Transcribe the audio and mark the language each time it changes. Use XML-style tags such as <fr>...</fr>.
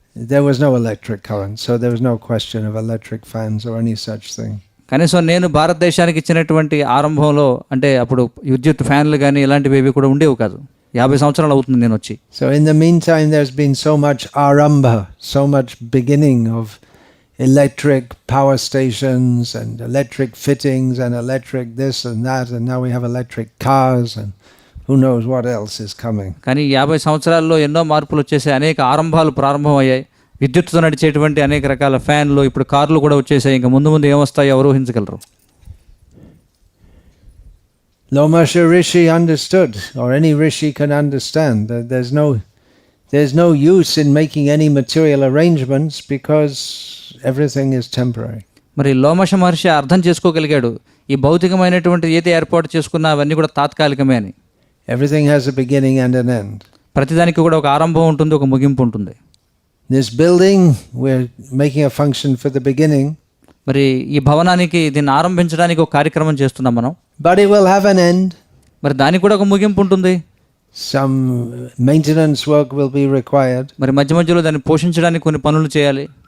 <en>there was no electric current, so there was no question of electric fans or any such thing.</en> <te>కనీసం నేను భారతదేశానికి ఇచ్చినటువంటి ఆరంభంలో అంటే అప్పుడు విద్యుత్ ఫ్యాన్లు కానీ ఇలాంటివి ఏవి కూడా ఉండేవి కాదు. 50 సంవత్సరాలు అవుతుంది నేను వచ్చి.</te> <en>So in the meantime, there's been so much arambha, so much beginning of electric power stations and electric fittings and electric this and that, and now we have electric cars and who knows what else is coming.</en> <te>కానీ 50 సంవత్సరాల్లో ఎన్నో మార్పులు వచ్చేసాయి, అనేక ఆరంభాలు ప్రారంభమయ్యాయి. విద్యుత్తుతో నడిచేటువంటి అనేక రకాల ఫ్యాన్లు, ఇప్పుడు కార్లు కూడా వచ్చేసాయి. ఇంకా ముందు ముందు ఏమొస్తాయో ఎవరు ఊహించగలరు.</te> <en>Lomasha Rishi understood, or any Rishi can understand, that there's no use in making any material arrangements because everything is temporary.</en> <te>మరి లోమశ మహర్షి అర్థం చేసుకోగలిగాడు, ఈ భౌతికమైనటువంటి ఏది ఏర్పాటు చేసుకున్నా అవన్నీ కూడా తాత్కాలికమే అని.</te> <en>Everything has a beginning and an end.</en> <te>ప్రతిదానికి కూడా ఒక ఆరంభం ఉంటుంది, ఒక ముగింపు ఉంటుంది.</te> <en>This building, we're making a function for the beginning.</en> <te>మరి ఈ భవనానికి దీన్ని ఆరంభించడానికి ఒక కార్యక్రమం చేస్తున్నాం మనం.</te> <en>But it will have an end.</en> <te>మరి దానికి కూడా ఒక ముగింపు ఉంటుంది.</te> <en>Some maintenance work will be required.</en> <te>మరి మధ్య మధ్యలో దాన్ని పోషించడానికి కొన్ని పనులు చేయాలి.</te>